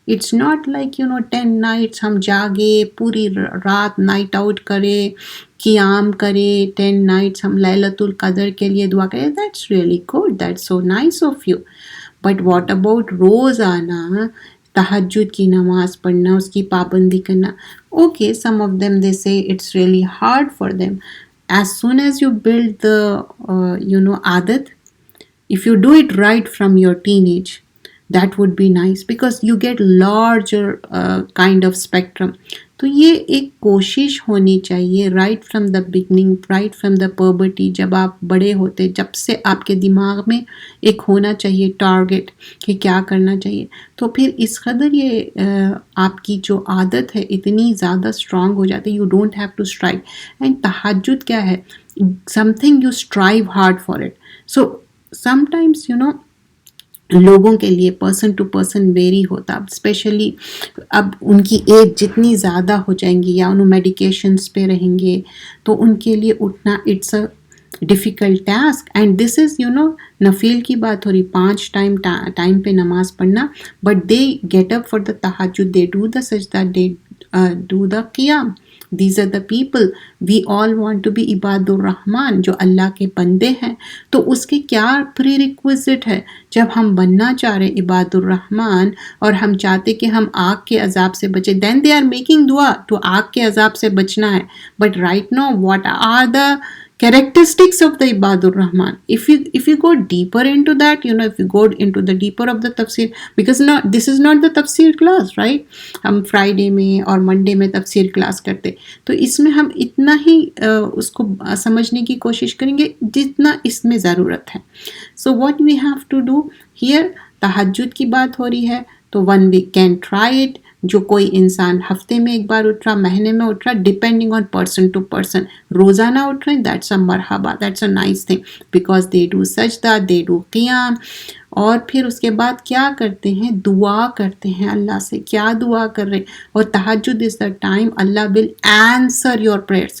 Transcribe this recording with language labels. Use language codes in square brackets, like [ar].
[ur] It's not like 10 nights ہم جاگے پوری رات نائٹ آؤٹ کرے, قیام کرے, 10 نائٹس ہم لیلۃ القدر کے لیے دعا کرے. [en] That's really good, that's so nice of you, but what about روزانہ تہجد کی نماز پڑھنا, اس کی پابندی کرنا. Okay, some of them they say it's really hard for them. As soon as you build the عادت, if you do it right from your teenage, that would be nice because you get larger kind of spectrum. [ur] تو یہ ایک کوشش ہونی چاہیے right from the beginning, right from the puberty, جب آپ بڑے ہوتے, جب سے آپ کے دماغ میں ایک ہونا چاہیے ٹارگٹ کہ کیا کرنا چاہیے. تو پھر اس قدر یہ آپ کی جو عادت ہے اتنی زیادہ اسٹرانگ ہو جاتی, you don't have to strive. [en] And تہجد کیا ہے, something you strive hard for it. [ur] So sometimes لوگوں کے لیے پرسن ٹو پرسن ویری ہوتا, اسپیشلی اب ان کی ایج جتنی زیادہ ہو جائیں گی یا انہوں میڈیکیشنس پہ رہیں گے تو ان کے لیے اٹھنا it's a difficult task. [en] And this is نفیل کی بات ہو رہی, 5 ٹائم پہ نماز پڑھنا, but they get up for the تہجد, دے ڈو دا سجدہ, دے ڈو دا قیام. These are the people. We all want to be عباد الرحمن, جو اللہ کے بندے ہیں. [ur] تو اس کے کیا پری ریکویزٹ ہے, جب ہم بننا چاہ رہے عباد الرحمن اور ہم چاہتے کہ ہم آگ کے عذاب سے بچے, then they are making dua تو آگ کے عذاب سے بچنا ہے. [en] But right now what are the characteristics of the عباد الرحمن? If you go deeper into that, if you go into the deeper of the tafsir, because this is not the tafsir class, right? [ur] ہم Friday میں اور Monday میں تفسیر class کرتے, تو اس میں ہم اتنا ہی اس کو سمجھنے کی کوشش کریں گے جتنا اس میں ضرورت ہے. [en] So what we have to do here, تہجد کی بات ہو رہی ہے تو one we can try it. جو کوئی انسان ہفتے میں ایک بار اٹھ رہا, مہینے میں اٹھ رہا, depending on person to person, روزانہ اٹھ رہے ہیں, دیٹس اے مرحبا, that's a nice thing, because they do سجدہ, دے ڈو قیام. [ur] اور پھر اس کے بعد کیا کرتے ہیں؟ دعا کرتے ہیں اللہ سے. [en] کیا دعا کر رہے؟ اور تہجد is the time Allah will answer your prayers.